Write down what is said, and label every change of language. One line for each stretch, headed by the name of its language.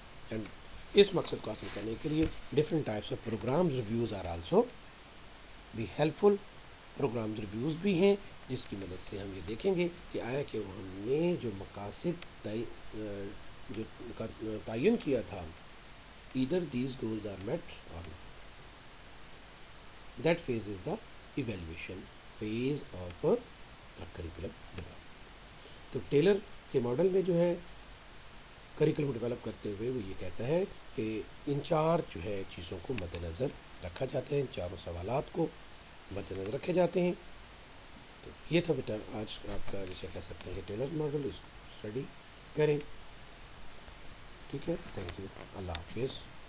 Urdu: And اس مقصد کو حاصل کرنے کے لیے
English: different types of programs reviews are also
Urdu: بھی ہیلپ فل. پروگرامز ریویوز بھی ہیں جس کی مدد سے ہم یہ دیکھیں گے کہ آیا کہ ہم نے جو مقاصد جو تعین کیا تھا,
English: either these goals are met or not. That phase is the evaluation phase of a curriculum development.
Urdu: تو ٹیلر کے ماڈل میں جو ہے کریکولم ڈیولپ کرتے ہوئے وہ یہ کہتا ہے کہ ان چار جو ہے چیزوں کو مد نظر رکھا جاتا ہے, ان چاروں سوالات کو مد نظر رکھے جاتے ہیں. تو یہ تھا بیٹا آج آپ کا جسے کہہ سکتے ہیں کہ ٹیلر ماڈل, اس کو اسٹڈی کریں. ٹھیک ہے,
English: thank you,
Urdu: اللہ حافظ.